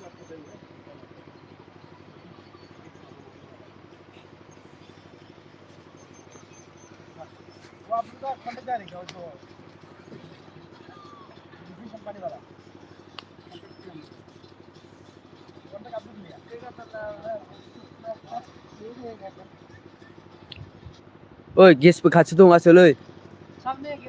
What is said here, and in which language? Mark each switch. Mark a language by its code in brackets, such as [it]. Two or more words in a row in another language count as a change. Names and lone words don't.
[hi] वो आपका खंड जाएगा वो दूसरी कंपनी वाला कौन सा आपने लिया [brx] ओइ गेसबो खाथि दं आसोल ओइ [hi] सामने गेस